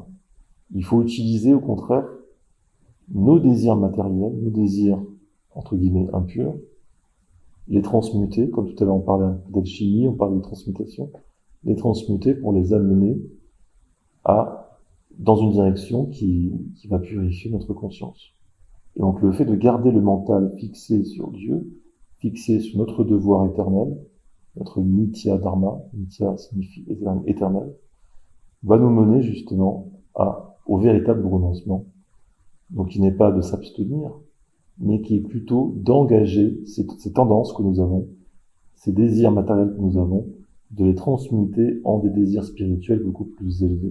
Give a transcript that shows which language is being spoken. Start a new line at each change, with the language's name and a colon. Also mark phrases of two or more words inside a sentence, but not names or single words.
French: Il faut utiliser au contraire nos désirs matériels, nos désirs entre guillemets impurs, les transmuter, comme tout à l'heure on parlait d'alchimie, on parlait de transmutation, les transmuter pour les amener dans une direction qui va purifier notre conscience. Et donc le fait de garder le mental fixé sur Dieu, fixé sur notre devoir éternel, notre
Sanskrit: nitya dharma,
French: nitya signifie éternel, va nous mener justement au véritable renoncement. Donc qui n'est pas de s'abstenir, mais qui est plutôt d'engager ces tendances que nous avons, ces désirs matériels que nous avons, de les transmuter en des désirs spirituels beaucoup plus élevés.